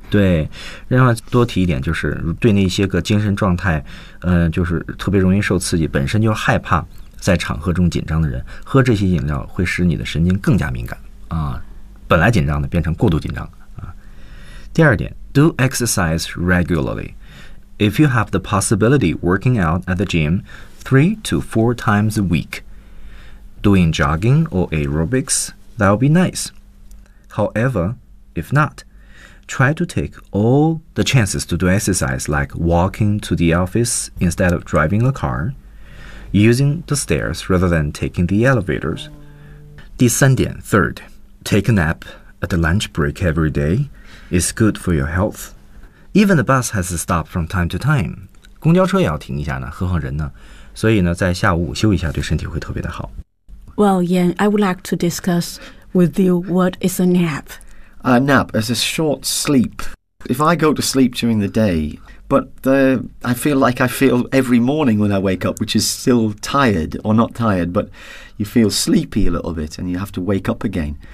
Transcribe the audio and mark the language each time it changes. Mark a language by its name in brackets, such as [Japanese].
[Chinese] 对，另外多提一点，就是对那些个精神状态就是特别容易受刺激，本身就害怕在场合中紧张的人，喝这些饮料会使你的神经更加敏感啊，本来紧张的变成过度紧张啊。第二点， [English] Do exercise regularly. If you have the possibility, working out at the gym 3 to 4 times a week, doing jogging or aerobics, that'll be nice. However, if not, try to take all the chances to do exercise, like walking to the office instead of driving a car, using the stairs rather than taking the elevators. [Chinese] 第三点 [English] ,third, take a nap at the lunch break every day is good for your health. Even the bus has to stop from time to time. [Chinese] 公交车也要停一下呢，何况人呢。所以呢在下午午休一下对身体会特别的好。 [English] Well, Yan, I would like to discuss with you what is a nap. A nap is a short sleep. If I go to sleep during the day, but I feel like I feel every morning when I wake up, which is still tired, or not tired, but you feel sleepy a little bit and you have to wake up again.